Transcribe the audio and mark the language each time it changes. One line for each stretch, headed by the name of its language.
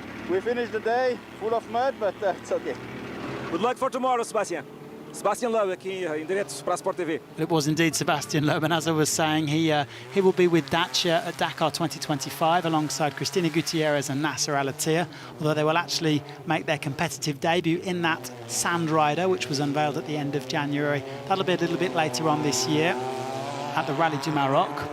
English: We finished the day full of mud, but it's okay. Good luck for tomorrow, Sebastian.
Portuguese: Sebastian Loeb aqui em direto para a Sport TV.
English: It was indeed Sebastian Loeb, and as I was saying, he will be with Dacia at Dakar 2025 alongside Cristina Gutierrez and Nasser al-Attiyah, although they will actually make their competitive debut in that Sand Rider, which was unveiled at the end of January. That'll be a little bit later on this year at the Rallye du Maroc.